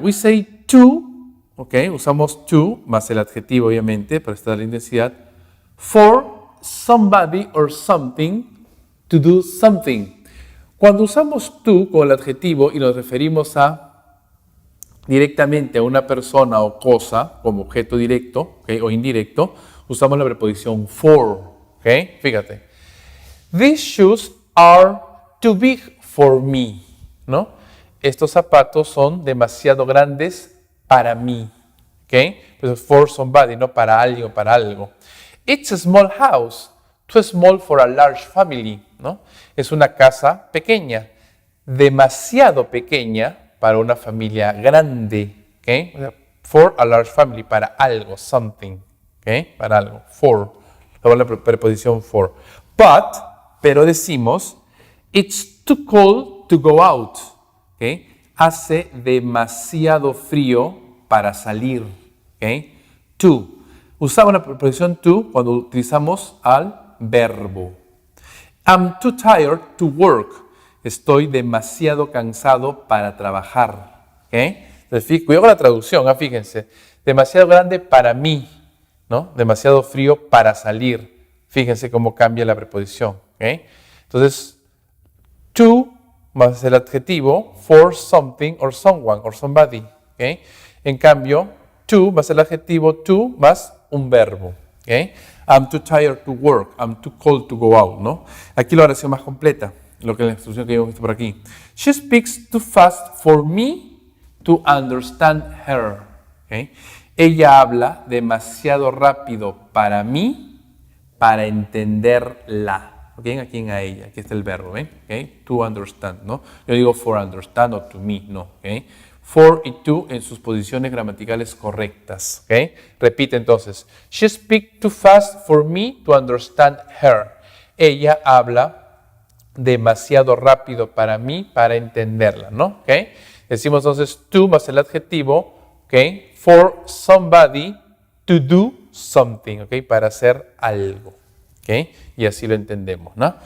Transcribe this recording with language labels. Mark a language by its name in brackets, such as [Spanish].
[English] We say to, ¿ok? [Spanish] Usamos to, más el adjetivo obviamente, para estar la intensidad, [English] for somebody or something to do something. [Spanish] Cuando usamos to con el adjetivo y nos referimos directamente a una persona o cosa como objeto directo, ¿okay? O indirecto, usamos la preposición for. ¿Okay? Fíjate. [English] These shoes are too big for me. [Spanish] ¿No? Estos zapatos son demasiado grandes para mí. ¿Okay? Pues for somebody, no para alguien o para algo. [English] It's a small house, too small for a large family. [Spanish] ¿No? Es una casa pequeña, demasiado pequeña para una familia grande. ¿Okay? O sea, for a large family, para algo, something. ¿Okay? Para algo, for. La preposición for. Pero decimos, [English] it's too cold to go out. [Spanish] ¿Okay? Hace demasiado frío para salir. ¿Okay? To. Usamos la preposición to cuando utilizamos al verbo. [English] I'm too tired to work. [Spanish] Estoy demasiado cansado para trabajar. ¿Okay? Entonces, cuidado con la traducción, fíjense. Demasiado grande para mí, ¿no? Demasiado frío para salir. Fíjense cómo cambia la preposición. ¿Okay? Entonces, to más el adjetivo, [English] for something or someone or somebody. ¿Okay? [Spanish] En cambio, to más el adjetivo, to más un verbo. [English] ¿Okay? I'm too tired to work. I'm too cold to go out. ¿No? [Spanish] Aquí la oración más completa, lo que es la instrucción que hemos visto por aquí. [English] She speaks too fast for me to understand her. [Spanish] ¿Okay? Ella habla demasiado rápido para mí, para entenderla. ¿ok? ¿A quién? A ella. Aquí está el verbo, ¿ven? ¿Okay? To understand, ¿no? Yo digo for understand o to me, no, ¿ok? For y to en sus posiciones gramaticales correctas, ¿ok? Repite entonces. [English] She speaks too fast for me to understand her. [Spanish] Ella habla demasiado rápido para mí para entenderla, ¿no? ¿Ok? Decimos entonces to más el adjetivo, ¿ok? [English] For somebody to do something, [Spanish] ¿ok? Para hacer algo, ¿ok? Y así lo entendemos, ¿no?